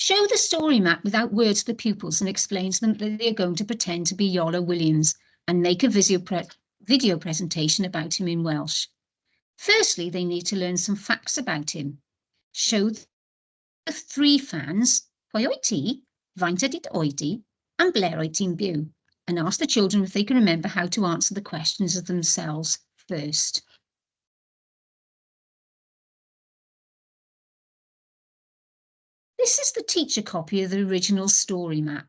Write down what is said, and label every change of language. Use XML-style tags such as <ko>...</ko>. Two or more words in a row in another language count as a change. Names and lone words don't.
<en>Show the story map without words to the pupils and explain to them that they are going to pretend to be Iolo Williams and make a video presentation about him in Welsh. Firstly, they need to learn some facts about him. Show the three fans,</en> <cy>pwy oed ti, faint ydy oed di, and ble oed ti'n byw,</cy> <en>and ask the children if they can remember how to answer the questions of themselves first. This is the teacher copy of the original story map.</en>